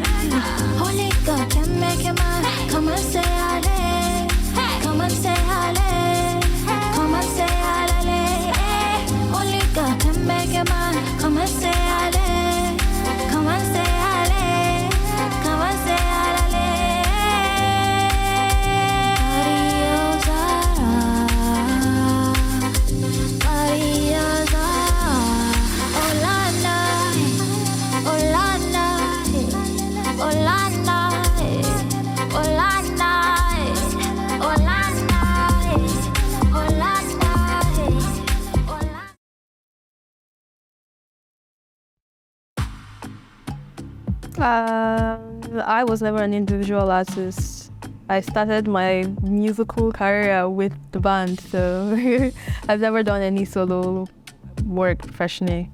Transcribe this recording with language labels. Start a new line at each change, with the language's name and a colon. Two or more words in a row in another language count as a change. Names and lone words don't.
English: Only God can make a man. Come and say hallelujah. Come and say hallelujah. Come and say hallelujah. Only God can make a man. Come and say hallelujah. Come and say hallelujah. Come and say hallelujah. Mariosa, Olana, Olana, Olana, Olana, Olana, Olana, Olana. I was never an individual artist. I started my musical career with the band, so I've never done any solo work professionally.